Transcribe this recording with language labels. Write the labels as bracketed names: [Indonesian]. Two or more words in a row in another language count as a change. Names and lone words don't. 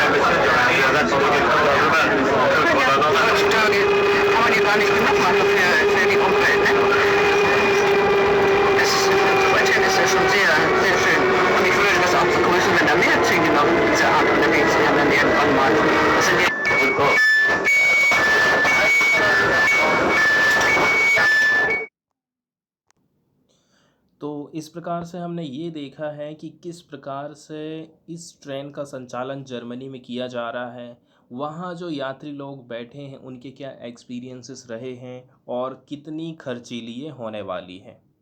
[German] Heutzutage kann man ja gar nicht genug machen für die Umwelt. Ne? Heute ist ja schon sehr, sehr schön. Und ich würde das auch begrüßen, wenn da mehr Züge noch diese Art unterwegs wären, dann irgendwann mal. Das sind ja [Hindi] तो इस प्रकार से हमने ये देखा है कि किस प्रकार से इस ट्रेन का संचालन जर्मनी में किया जा रहा है, वहाँ जो यात्री लोग बैठे हैं उनके क्या एक्सपीरियंसेस रहे हैं और कितनी खर्चीली ये होने वाली है।